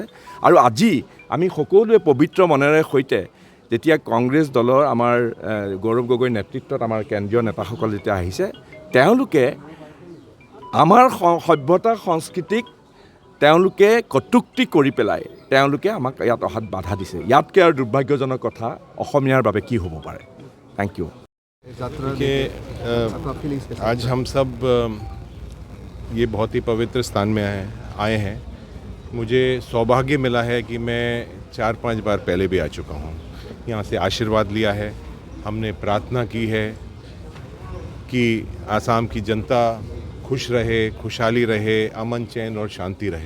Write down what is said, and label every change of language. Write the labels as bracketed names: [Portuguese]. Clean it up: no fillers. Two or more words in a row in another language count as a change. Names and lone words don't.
[Assamese] আৰু আজি আমি সকলোৱে পবিত্ৰ মনেৰে সৈতে যেতিয়া কংগ্ৰেছ দলৰ আমাৰ গৌৰৱ গগৈৰ নেতৃত্বত আমাৰ কেন্দ্ৰীয় নেতাসকল যেতিয়া আহিছে, তেওঁলোকে আমাৰ সভ্যতা সংস্কৃতিক তেওঁলোকে কটুক্তি কৰি পেলাই তেওঁলোকে আমাক ইয়াত অহাত বাধা দিছে। ইয়াতকৈ আৰু দুৰ্ভাগ্যজনক কথা অসমীয়াৰ বাবে কি হ'ব পাৰে। [English] thank you. [Hindi] आज हम सब ये बहुत ही पवित्र स्थान में आए हैं। मुझे सौभाग्य मिला है कि मैं 4-5 बार पहले भी आ चुका हूँ। यहाँ से आशीर्वाद लिया है, हमने प्रार्थना की है कि आसाम की जनता खुश रहे, खुशहाली रहे, अमन चैन और शांति रहे।